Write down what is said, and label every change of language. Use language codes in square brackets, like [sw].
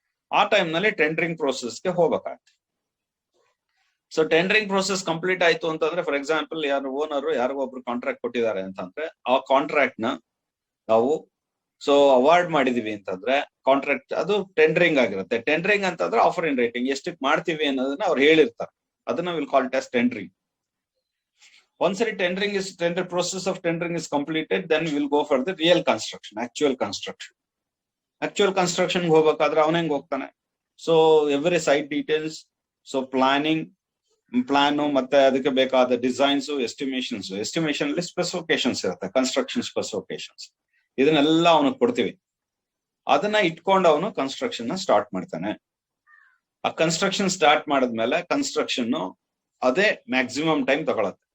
[kn] ಆ ಟೈಮ್ ನಲ್ಲಿ ಟೆಂಡರಿಂಗ್ ಪ್ರೋಸೆಸ್ಗೆ ಹೋಗ್ಬೇಕಾಗತ್ತೆ. ಸೊ ಟೆಂಡರಿಂಗ್ ಪ್ರೋಸೆಸ್ ಕಂಪ್ಲೀಟ್ ಆಯ್ತು ಅಂತಂದ್ರೆ, ಫಾರ್ ಎಕ್ಸಾಂಪಲ್ ಯಾರು ಓನರ್ ಯಾರಿಗೋ ಒಬ್ರು ಕಾಂಟ್ರಾಕ್ಟ್ ಕೊಟ್ಟಿದ್ದಾರೆ ಅಂತಂದ್ರೆ, ಆ ಕಾಂಟ್ರಾಕ್ಟ್ ನ ನಾವು ಸೊ ಅವಾರ್ಡ್ ಮಾಡಿದೀವಿ ಅಂತಂದ್ರೆ ಕಾಂಟ್ರಾಕ್ಟ್ ಅದು ಟೆಂಡರಿಂಗ್ ಆಗಿರುತ್ತೆ. ಟೆಂಡರಿಂಗ್ ಅಂತಂದ್ರೆ [en] offer in writing, [kn] ಎಷ್ಟಕ್ಕೆ ಮಾಡ್ತೀವಿ ಅನ್ನೋದನ್ನ ಅವ್ರು ಹೇಳಿರ್ತಾರೆ, ಅದನ್ನ [en] Will call it as tendering. ಒಂದ್ಸರಿ tender process of tendering is completed, then we'll go for the real construction, actual construction [kn] ಹೋಗ್ಬೇಕಾದ್ರೆ ಅವನ ಹೆಂಗ್ ಹೋಗ್ತಾನೆ. So every site details, so plan ಮತ್ತೆ ಅದಕ್ಕೆ ಬೇಕಾದ ಡಿಸೈನ್ಸ್, ಎಸ್ಟಿಮೇಶನ್ ಅಲ್ಲಿ ಸ್ಪೆಸಿಫಿಕೇಶನ್ಸ್ ಇರುತ್ತೆ, ಕನ್ಸ್ಟ್ರಕ್ಷನ್ ಸ್ಪೆಸಿಫಿಕೇಶನ್ಸ್, ಇದನ್ನೆಲ್ಲ ಅವನಿಗೆ ಕೊಡ್ತೀವಿ. ಅದನ್ನ ಇಟ್ಕೊಂಡು ಅವನು ಕನ್ಸ್ಟ್ರಕ್ಷನ್ ನ ಸ್ಟಾರ್ಟ್ ಮಾಡ್ತಾನೆ. ಆ ಕನ್ಸ್ಟ್ರಕ್ಷನ್ ಸ್ಟಾರ್ಟ್ ಮಾಡಿದ್ಮೇಲೆ ಕನ್ಸ್ಟ್ರಕ್ಷನ್ ಅದೇ ಮ್ಯಾಕ್ಸಿಮಮ್ ಟೈಮ್ ತಗೊಳತ್ತೆ.